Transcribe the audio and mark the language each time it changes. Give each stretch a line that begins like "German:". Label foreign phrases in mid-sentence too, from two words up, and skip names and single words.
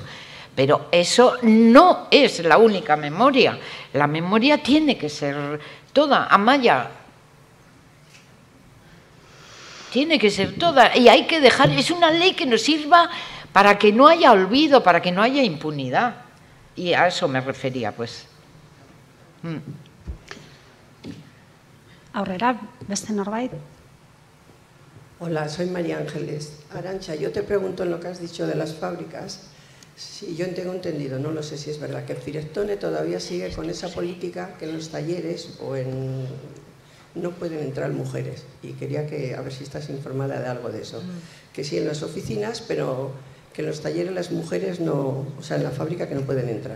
Spanish: Pero eso no es la única memoria. La memoria tiene que ser toda, Amaya. Tiene que ser toda. Y hay que dejar, es una ley que nos sirva para que no haya olvido, para que no haya impunidad. Y a eso me refería, pues.
Basque: Aurrera, beste norbait.
Spanish: Hola, soy María Ángeles. Arantxa, yo te pregunto en lo que has dicho de las fábricas, si yo tengo entendido, no lo sé si es verdad, que el Firectone todavía sigue con esa política que en los talleres no pueden entrar mujeres. Y quería a ver si estás informada de algo de eso. Que sí en las oficinas, pero que en los talleres las mujeres no, o sea, en la fábrica que no pueden entrar.